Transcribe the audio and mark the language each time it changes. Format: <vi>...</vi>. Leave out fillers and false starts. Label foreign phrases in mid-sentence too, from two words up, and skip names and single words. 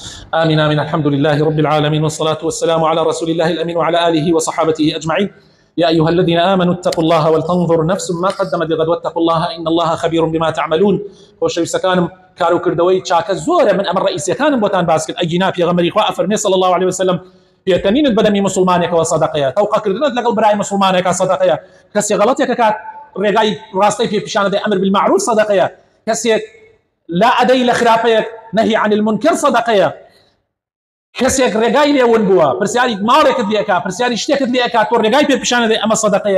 <ar>آمين آمين. الحمد لله رب العالمين، والصلاة والسلام على رسول الله الأمين وعلى آله وصحابته أجمعين. يا أيها الذين آمنوا اتقوا الله ولتنظر نفس ما قدمت لغد واتقوا الله إن الله خبير بما تعملون.</ar> <ckb>خۆشەویستەکانم کار و کردەوەی چاکە زۆرە، من ئەمە ڕئیسیەکانم بۆتان باس کرد. ئەیجینا پێغەمبەری خوا ئەفەرمێ</ckb> <ar>صلی الله عليه وسلم</ar> <ckb>پێکەنینت بەدەمی مسلمانێکەوە سەدەقەیە، تەوقەکردنت لەگەڵ برای مسلمانێکە سەدەقەیە، کەسێک غەڵەتێک کات ڕێگای ڕاستەی پێ پیشانە دەی</ckb> <ar>ئەمر بالمعروف</ar> <ckb>سەدەقەیە، کەسێک لا ئەدەی لە خراپەیەک</ckb> <ar>نەهی عن المنکر</ar> <ckb>سەدەقەیە، کەسێک ڕێگای لێون بووە پرسیاری ماڵێکت لێ ئەکات پرسیاری شتێکت لێ ئەکات تۆ ڕێگای پێ پیشانە دەی ئەمە سەدەقەیە.</ckb>